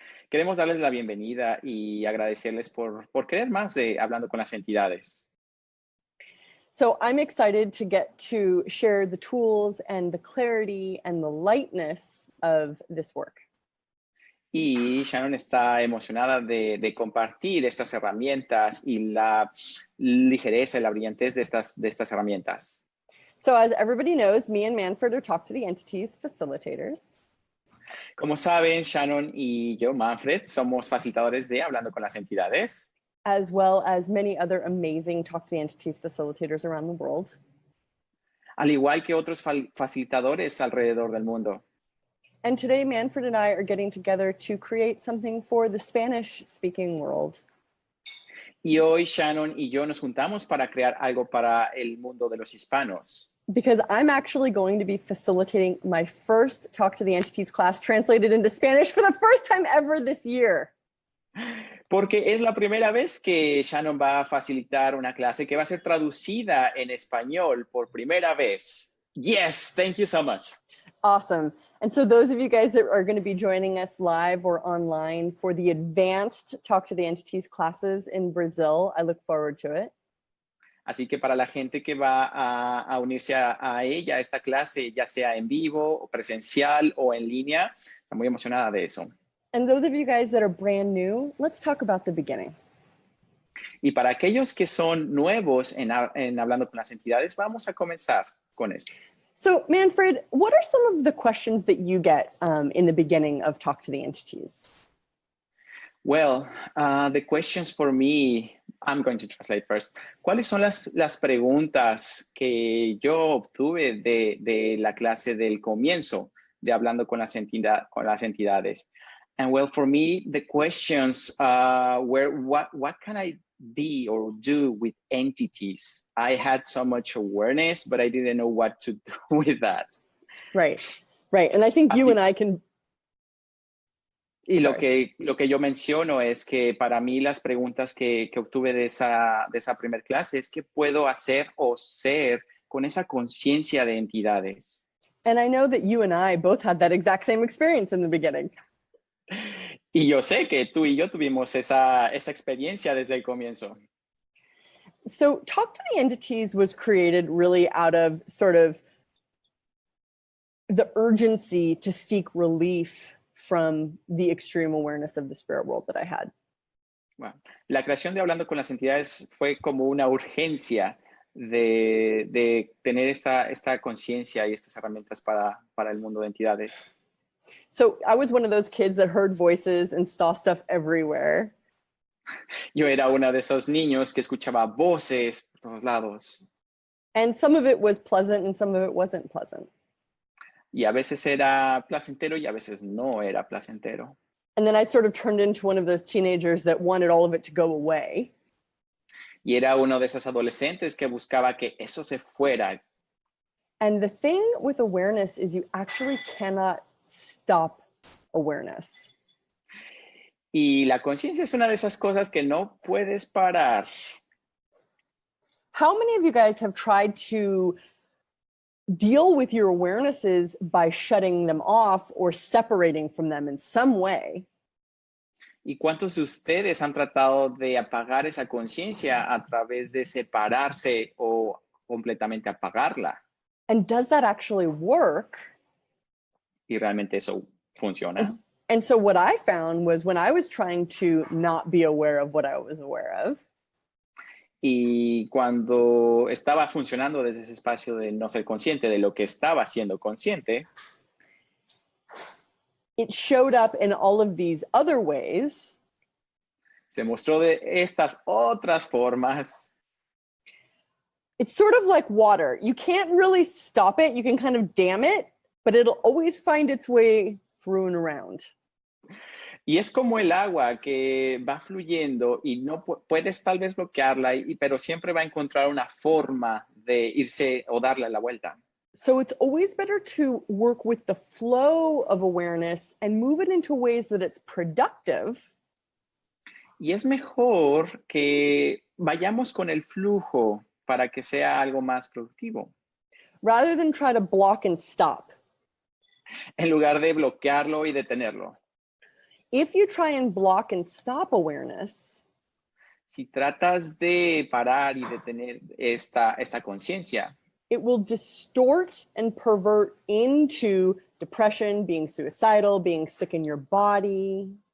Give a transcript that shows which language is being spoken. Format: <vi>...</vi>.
<es>Queremos darles la bienvenida y agradecerles por querer más de Hablando con las Entidades.</es> <en>So I'm excited to get to share the tools and the clarity and the lightness of this work.</en> <es>Y Shannon está emocionada de compartir estas herramientas y la ligereza y la brillantez de estas herramientas.</es> <en>So as everybody knows, me and Manfred are Talk to the Entities facilitators.</en> <es>Como saben, Shannon y yo, Manfred, somos facilitadores de Hablando con las Entidades.</es> <en>As well as many other amazing Talk to the Entities facilitators around the world.</en> <es>Al igual que otros facilitadores alrededor del mundo.</es> <en>And today, Manfred and I are getting together to create something for the Spanish-speaking world.</en> <es>Y hoy Shannon y yo nos juntamos para crear algo para el mundo de los hispanos.</es> <en>Because I'm actually going to be facilitating my first Talk to the Entities class translated into Spanish for the first time ever this year.</en> <es>Porque es la primera vez que Shannon va a facilitar una clase que va a ser traducida en español por primera vez.</es> <en>Yes, thank you so much. Awesome. And so those of you guys that are going to be joining us live or online for the advanced Talk to the Entities classes in Brazil, I look forward to it.</en> <es>Así que para la gente que va a unirse a ella, a esta clase, ya sea en vivo, presencial o en línea, está muy emocionada de eso.</es> <en>And those of you guys that are brand new, let's talk about the beginning.</en> <es>Y para aquellos que son nuevos en Hablando con las Entidades, vamos a comenzar con esto.</es> <en>So, Manfred, what are some of the questions that you get in the beginning of Talk to the Entities? Well, the questions for me, I'm going to translate first.</en> <es>¿Cuáles son las preguntas que yo obtuve de la clase del comienzo de Hablando con las Entidades?</es> <en>And well, for me, the questions were, what can I be or do with entities? I had so much awareness, but I didn't know what to do with that. Right. And I think you and I can...</en> <es>Y lo que yo menciono es que para mí las preguntas que obtuve de esa primer clase es qué puedo hacer o ser con esa conciencia de entidades.</es> <en>And I know that you and I both had that exact same experience in the beginning.</en> <es>Y yo sé que tú y yo tuvimos esa experiencia desde el comienzo.</es> <en>So Talk to the Entities was created really out of sort of the urgency to seek relief from the extreme awareness of the spirit world that I had.</en> <es>Bueno, la creación de Hablando con las Entidades fue como una urgencia de tener esta conciencia y estas herramientas para el mundo de entidades.</es> <en>So I was one of those kids that heard voices and saw stuff everywhere.</en> <es>Yo era uno de esos niños que escuchaba voces por todos lados.</es> <en>And some of it was pleasant and some of it wasn't pleasant.</en> <es>Y a veces era placentero y a veces no era placentero.</es> <en>And then I sort of turned into one of those teenagers that wanted all of it to go away.</en> <es>Y era uno de esos adolescentes que buscaba que eso se fuera.</es> <en>And the thing with awareness is you actually cannot stop awareness.</en> <es>Y la conciencia es una de esas cosas que no puedes parar.</es> <en>How many of you guys have tried to deal with your awarenesses by shutting them off or separating from them in some way?</en> <es>¿Y cuántos de ustedes han tratado de apagar esa conciencia a través de separarse o completamente apagarla?</es> <en>And does that actually work?</en> <es>Y realmente eso funciona.</es> <en>And so what I found was when I was trying to not be aware of what I was aware of,</en> <es>Y cuando estaba funcionando desde ese espacio de no ser consciente de lo que estaba siendo consciente,</es> <en>it showed up in all of these other ways.</en> <es>se mostró de estas otras formas.</es> <en>It's sort of like water. You can't really stop it. You can kind of dam it, but it'll always find its way through and around.</en> <es>Y es como el agua que va fluyendo y no puedes tal vez bloquearla, pero siempre va a encontrar una forma de irse o darle la vuelta.</es> <en>So it's always better to work with the flow of awareness and move it into ways that it's productive.</en> <es>Y es mejor que vayamos con el flujo para que sea algo más productivo,</es> <en>rather than try to block and stop.</en> <es>en lugar de bloquearlo y detenerlo.</es> <en>If you try and block and stop awareness,</en> <es>Si tratas de parar y detener esta conciencia,</es> <en>it will distort and pervert into depression, being suicidal, being sick in your body.</en>